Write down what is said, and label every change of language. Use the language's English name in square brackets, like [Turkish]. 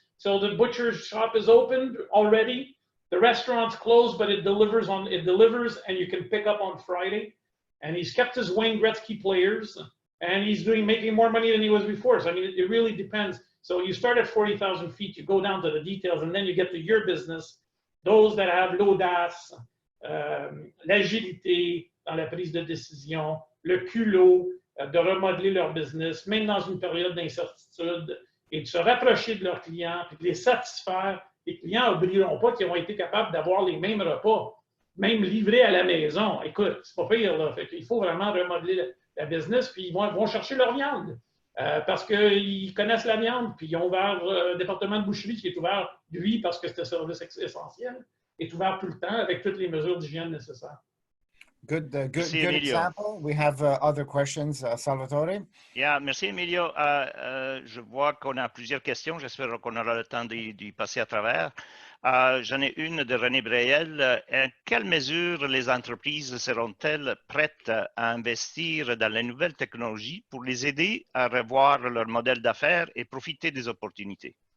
[English] So the butcher shop is opened already. The restaurant's closed, but it delivers, and you can pick up on Friday. And he's kept his Wayne Gretzky players, and he's making more money than he was before. So I mean, it really depends. So you start at 40,000 feet, you go down to the details, and then you get to your business. Those that have [French] l'audace, l'agilité dans la prise de décision, le culot de remodeler leur business, même dans une période d'incertitude, et de se rapprocher de leurs clients, puis de les satisfaire. Les clients n'oublieront pas qu'ils ont été capables d'avoir les mêmes repas, même livrés à la maison. Écoute, c'est pas pire, là. Fait qu'il faut vraiment remodeler la business, puis ils vont chercher leur viande. Parce qu'ils connaissent la viande, puis ils ont ouvert le département de boucherie qui est ouvert, lui, parce que c'est un service essentiel, est ouvert tout le temps avec toutes les mesures d'hygiène nécessaires. [English] Good example. We have other questions, Salvatore. Yeah, [French] merci Emilio. Je vois qu'on a plusieurs questions. J'espère qu'on aura le temps d'y passer à travers. J'en ai une de René Breyel. En quelle mesure les entreprises seront-elles prêtes à investir dans les nouvelles technologies pour les aider à revoir leur modèle d'affaires et profiter des opportunités?